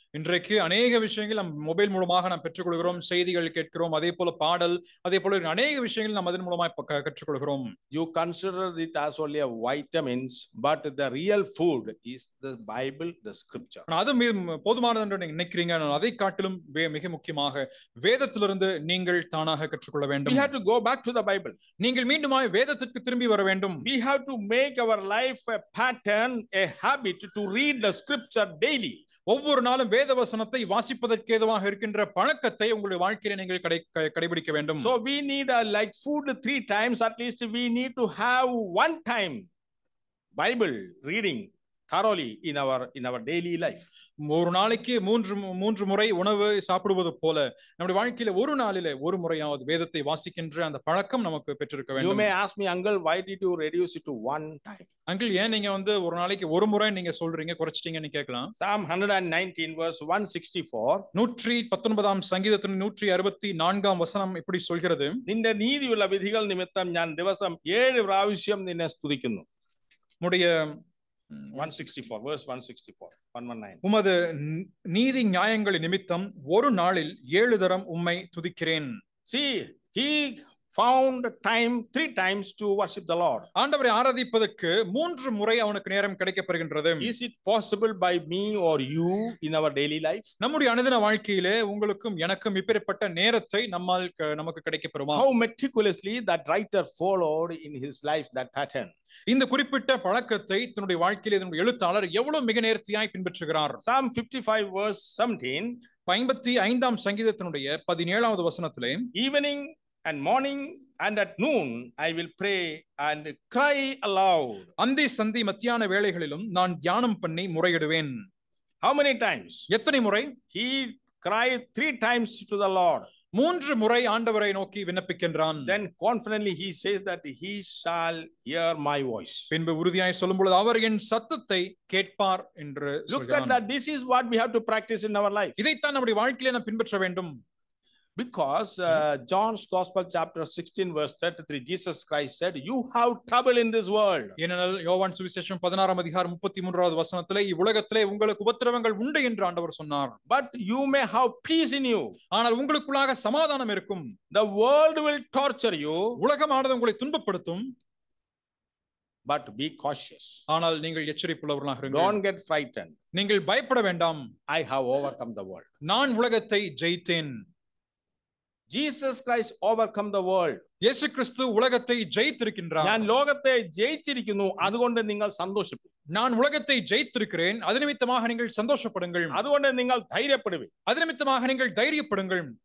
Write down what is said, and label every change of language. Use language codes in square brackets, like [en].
[ta] இன்றைக்கு அநேக விஷயங்கள் நம் மொபைல் மூலமாக நாம் பெற்றுக்கொள்கிறோம், செய்திகள் கேட்கிறோம், அதே போல பாடல், அதே போல அநேக விஷயங்கள் நாம் அதன் மூலமாக கற்றுக்கொள்கிறோம். [en] You consider it as only a vitamins, but the real food is the Bible, the scripture. [ta] அது போதுமானது என்று நீங்க நினைக்கிறீங்க, அதை காட்டிலும் மிக முக்கியமாக வேதத்திலிருந்து நீங்கள் தானாக கற்றுக்கொள்ள வேண்டும். [en] We have to go back to the Bible. [ta] நீங்கள் மீண்டுமாய் வேதத்திற்கு திரும்பி வர வேண்டும். [en] We have to make our life a pattern, a habit to read the scripture daily. [ta] ஒவ்வொரு நாளும் வேத வசனத்தை வாசிப்பதற்கு ஏதுவாக இருக்கின்ற பழக்கத்தை உங்களுடைய வாழ்க்கையில நீங்கள் கடைபிடிக்க வேண்டும். [en] So we need like food 3 times, at least we need to have 1 time Bible reading thoroughly in our daily life. [ta] ஒரு நாளைக்கு மூன்று முறை உணவு சாப்பிடுவது போல நம்முடைய வாழ்க்கையில ஒரு நாளிலே ஒரு முறையாவது வேதத்தை வாசிக்கின்ற அந்த பழக்கம் நமக்கு பெற்றிருக்க வேண்டும். [en] You may ask me, uncle, why did you reduce it to 1 time? [ta] Uncle, ஏன் நீங்க ஒரு நாளைக்கு ஒரு முறை நீங்க சொல்றீங்க, குறைச்சிட்டீங்கன்னு கேட்கலாம். [en] Psalm 119 verse 164. [ta] 119ஆம் சங்கீதத்தின் 164ஆம் வசனம் இப்படி சொல்கிறது. [ml] നിന്റെ നീതിയുള്ള വിധികൾ നിമിത്തം ഞാൻ ദിവസം 7 പ്രാവശ്യം നിന്നെ സ്തുതിക്കുന്നു. [ta] உம்முடைய [en] 164 verse 164 119. [ta] உமது நீதி நியாயங்களின் நிமித்தம் ஒரு நாளில் 7 தரம் உம்மை துதிக்கிறேன். [en] See, he found time 3 times to worship the Lord. [ta] ஆண்டவரை ஆராதிப்பதற்கு 3 முறை அவனுக்கு நேரம் கிடைக்கப்படுகின்றது. [en] Is it possible by me or you in our daily life? [ta] நம்முடைய அனுதின வாழ்க்கையிலே உங்களுக்கும் எனக்கும் இப்படிப்பட்ட நேரத்தை நமக்கு கிடைக்கப்பெறுமா? [en] How meticulously that writer followed in his life that pattern. [ta] இந்த குறிப்பிட்ட பழக்கத்தை தன்னுடைய வாழ்க்கையிலே தன்னுடைய எழுத்தாளர் எவ்வளவு மிக நேர்த்தியாய் பின்பற்றுகிறார். [en] Psalm 55 verse 17. [ta] 55ஆம் சங்கீதத்தினுடைய 17வது வசனத்திலே, [en] evening and morning and at noon I will pray and cry aloud. [ta] அந்தி சந்தி மத்தியான வேளைகளிலும் நான் தியானம் பண்ணி முறையிடுவேன். [en] How many times? [ta] எத்தனை முறை? [en] He cried 3 times to the Lord. [ta] 3 முறை ஆண்டவரை நோக்கி விண்ணப்பிக்கின்றான். [en] Then confidently he says that he shall hear my voice. [ta] பின்பு உறுதியாய் சொல்லும் பொழுது அவர் என் சத்தத்தை கேட்பார் என்று சொல்கிறான். [en] Look at that. This is what we have to practice in our life. [ta] இதைத்தான் நம்முடைய வாழ்க்கையிலே நாம் பின்பற்ற வேண்டும். [en] Because John's Gospel chapter 16 verse 33, Jesus Christ said, you have trouble in this world. [ta] ஏனெனில் யோவான் சுவிசேஷம் 16ஆம் அதிகாரம் 33வது வசனத்திலே இவ்வுலகத்திலே உங்களுக்கு உபத்திரவங்கள் உண்டு என்று ஆண்டவர் சொன்னார். [en] But you may have peace in you. [ta] ஆனால் உங்களுக்குள்ளாக சமாதானம் இருக்கும். [en] The world will torture you. [ta] உலகமானது உங்களை துன்பப்படுத்தும். [en] But be cautious. [ta] ஆனால் நீங்கள் எச்சரிப்புள்ளவர்களாக இருங்கள். [en] Don't get frightened. [ta] நீங்கள் பயப்பட வேண்டாம். [en] I have overcome the world. [ta] நான் உலகத்தை ஜெயித்தேன். [en] Jesus Christ overcome the world. [ta] இயேசு கிறிஸ்து உலகத்தை ஜெயித்திருக்கின்றார். [ml] ഞാൻ ലോകത്തെ ജയിച്ചിരിക്കുന്നു, അതുകൊണ്ട് നിങ്ങൾ സന്തോഷിപ്പു. [ta] நான் உலகத்தை ஜெயித்திருக்கிறேன், அது நிமித்தமாக நீங்கள் சந்தோஷப்படுங்கள். [ml] അതുകൊണ്ട് നിങ്ങൾ ധൈര്യപ്പെടുവിൻ. [ta] அது நிமித்தமாக நீங்கள் தைரியப்படுங்கள்.